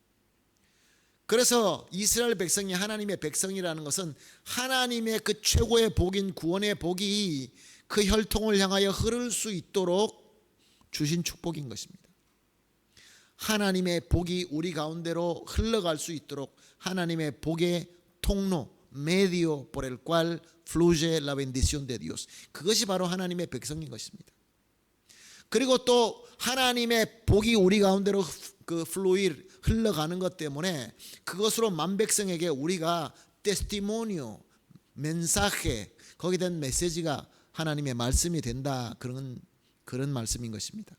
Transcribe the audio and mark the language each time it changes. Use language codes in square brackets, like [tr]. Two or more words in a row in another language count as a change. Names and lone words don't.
[ko] 그래서 이스라엘 백성이 하나님의 백성이라는 것은 하나님의 그 최고의 복인 구원의 복이 그 혈통을 향하여 흐를 수 있도록 주신 축복인 것입니다. 하나님의 복이 우리 가운데로 흘러갈 수 있도록 하나님의 복의 통로, [es] medio por el cual fluye la bendición de Dios, [ko] 그것이 바로 하나님의 백성인 것입니다. 그리고 또 하나님의 복이 우리 가운데로 그 플루일 흘러가는 것 때문에 그것으로 만백성에게 우리가 [es] testimonio, mensaje, [ko] 거기에 대한 메시지가 하나님의 말씀이 된다, 그런 말씀인 것입니다.